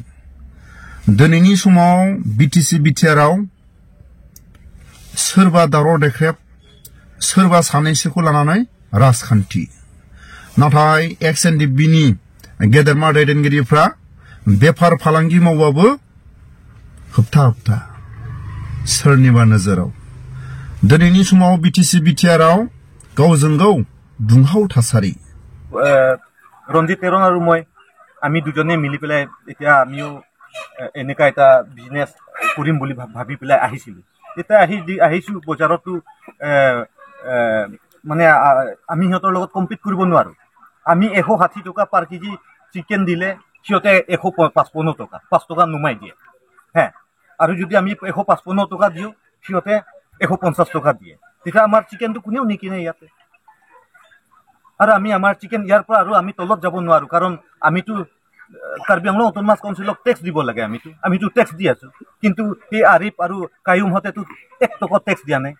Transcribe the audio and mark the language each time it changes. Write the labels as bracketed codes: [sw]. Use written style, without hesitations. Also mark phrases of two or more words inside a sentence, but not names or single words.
[brx] दिनैनि समाव बिटिसि बिटिआरआव सोरबा दावराव देख्रेब सोरबा सानैसोखौ लानानै राजखान्थि नाथाय एक्स-एन-डि-बिनि गेदेरमा दैदेनगिरिफ्रा बेफार फालांगि मावबाबो होबथा होबथा सोरनिबा नोजोराव दिनैनि समाव बिटिसि बिटिआरआव गावजों गाव दुंहाव थासारि [as] रঞ্জিত তেৰণ আৰু মই আমি দুজনে মিলি পেলাই এতিয়া আমিও এনেকা এটা বিজনেছ কৰিম বুলি ভাবি পেলাই আহিছিলোঁ। এতিয়া আহিছোঁ বজাৰতো মানে আমি সিহঁতৰ লগত কম্পিট কৰিব নোৱাৰোঁ। আমি 160 টকা [en] per kg chicken [as] দিলে সিহঁতে 155 টকা 5 টকা নুমাই দিয়ে হে আৰু যদি আমি 155 টকা দিওঁ সিহঁতে 150 টকা দিয়ে তেতিয়া আমাৰ চিকেনটো কোনেও নিকিনে ইয়াতে আৰু আমি আমাৰ চিকেন ইয়াৰ পৰা আৰু আমি তলত যাব নোৱাৰোঁ কাৰণ আমিতো কাৰ্বি আংলং অট'নমাছ কাউন্সিলক টেক্স দিব লাগে আমিতো টেক্স দি আছোঁ কিন্তু এই আৰিফ আৰু কায়ুমহঁতেতো 1 টকা টেক্স দিয়া নাই।